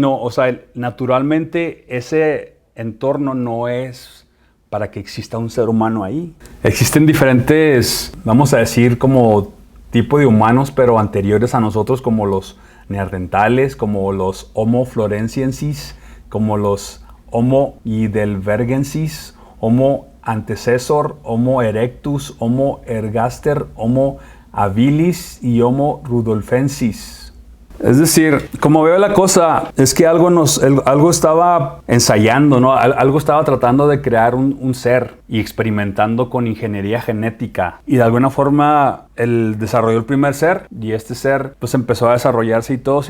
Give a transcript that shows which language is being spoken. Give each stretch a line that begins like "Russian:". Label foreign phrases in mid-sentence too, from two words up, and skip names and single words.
Spanish: No, o sea, naturalmente ese entorno no es para que exista un ser humano ahí. Existen diferentes, vamos a decir, como tipo de humanos, pero anteriores a nosotros, como los neandertales, como los Homo floresiensis, como los Homo heidelbergensis, Homo antecessor, Homo erectus, Homo ergaster, Homo habilis y Homo rudolfensis. Es decir, como veo la cosa, es que algo estaba ensayando, ¿no? Algo estaba tratando de crear un ser y experimentando con ingeniería genética. Y de alguna forma él desarrolló el primer ser y este ser pues empezó a desarrollarse y todo.